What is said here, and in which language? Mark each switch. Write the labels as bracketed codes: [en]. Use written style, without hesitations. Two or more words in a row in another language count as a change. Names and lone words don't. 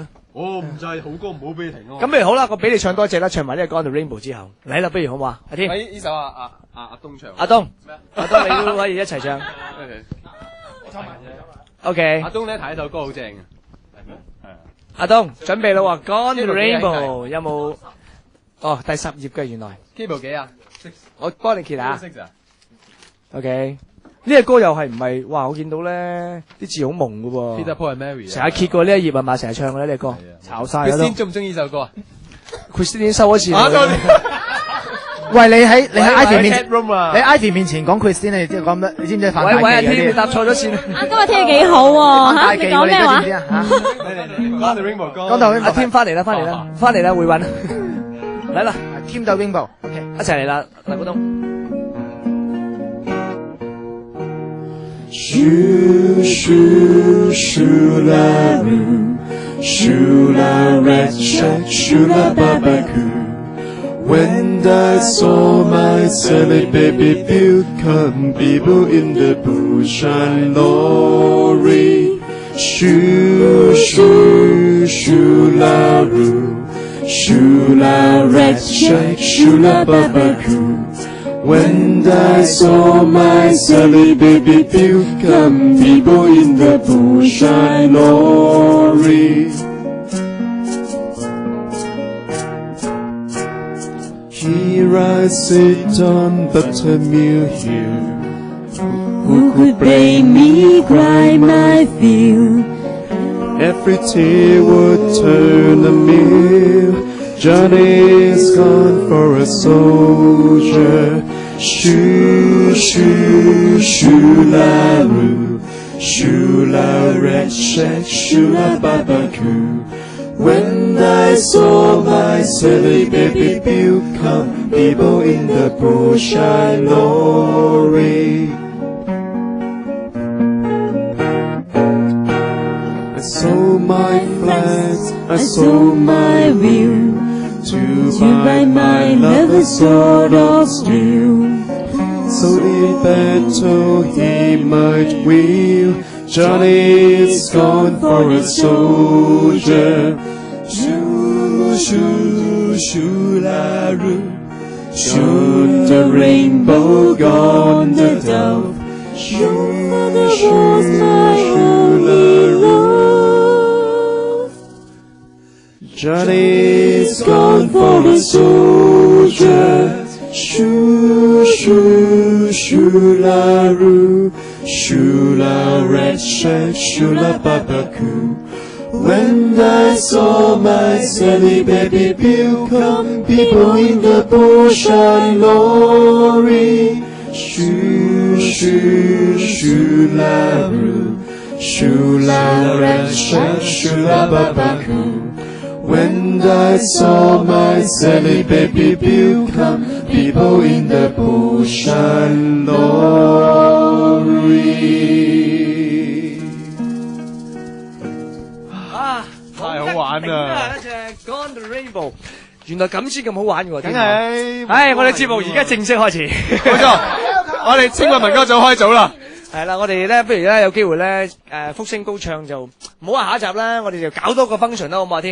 [yue] 唔制，好歌唔好俾你停咯。咁不如好啦，我俾你唱多一隻啦，唱埋呢個《Gone the Rainbow》之後，嚟啦，不如好唔好啊？阿天，呢首阿東唱。阿東，阿東你都可以一齊唱。OK。阿東咧睇首歌好正嘅。係啊。阿東準備啦喎，《Gone the Rainbow》有冇？哦，第10頁嘅原來。 keyboard 幾啊？我幫你揭下。OK。呢個歌又係唔係？哇！我見到咧啲字好蒙㗎喎。 Peter Paul and Mary 成日揭過呢一頁係嘛？成日唱嘅呢隻歌，炒晒啦都。 Christine 中唔中意呢首歌啊？Christine 已經收咗錢。喂，你喺 Ivy 面前，你喺 Ivy 面前講 Christine， 你知講乜？你知唔知反大忌嗰啲？喂，你答錯咗線。今日天氣幾好喎嚇！你講咩話？Gone the Rainbow，講到 Rainbow。阿添翻嚟啦，翻嚟啦，回韻。嚟啦，Team 到 Rainbow，OK，一齊嚟啦，黎古東。 [en] Shoo, shoo, shoo-la-roo, shoo-la-rat shack, shoo-la-ba-ba-coo. When I saw my Sally baby build come people in the bush and lorry. Shoo, shoo, shoo-la-roo, shoo-la-rat shack, shoo-la-ba-ba-coo. When I saw my Sally baby become people in the bush I lorry. Here I sit on Buttermilk Hill. Who could make me cry my fill? Every tear would turn a mill. Johnny's gone for a soldier. Shoo, shoo, shoo-la-roo. Shoo-la-red shack, shoo-la-babacoo. When I saw my Sally baby become people in the bush I lorry. I saw my flags, I saw my wheel, to buy my lover's sword of steel. So the battle he might wield, Johnny's gone for a soldier. Shoo, shoo, shoo-la-roo. Should the rainbow gone the dove? Your mother was my only love. Johnny's gone for a soldier. Shoo, shoo, shoo-la-roo. Shoo-la-red shack, shoo-la-babacoo. When I saw my Sally baby become people in the bush I lorry. Shoo, shoo, shoo-la-roo. Shoo-la-red shack, shoo-la-babacoo. When I saw my Sally baby become people in the bush I lorry. [yue] 啊，太好玩啦！一隻 Gone the Rainbow，原來咁先咁好玩嘅喎，梗係。唉，我哋節目而家正式開始。冇錯，我哋青運民歌組開組啦。係啦，我哋咧不如咧有機會咧福星高唱就唔好話下一集啦，我哋就搞多個 function 啦，好唔好啊？